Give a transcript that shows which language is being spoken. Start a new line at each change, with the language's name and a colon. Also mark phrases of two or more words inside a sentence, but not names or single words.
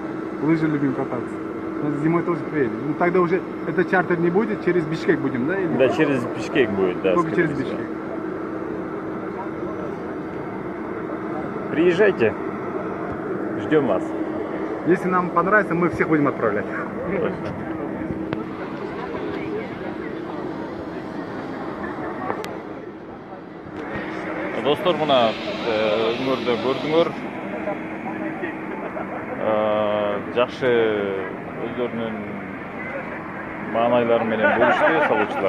Russian: Лыжи любим кататься. Но зимой тоже приедем. Ну, тогда уже этот чартер не будет, через Бишкек будем, да? Или... Да, через Бишкек будет, да. Только скорее через всего. Бишкек. Приезжайте. Ждем вас. Если нам понравится, мы всех будем отправлять.
Kyrgyz: Достор, мына өңөрдө көрдүңөр. Жакшы өздөрүнүн маанайлары менен бөлүштү салуучулар.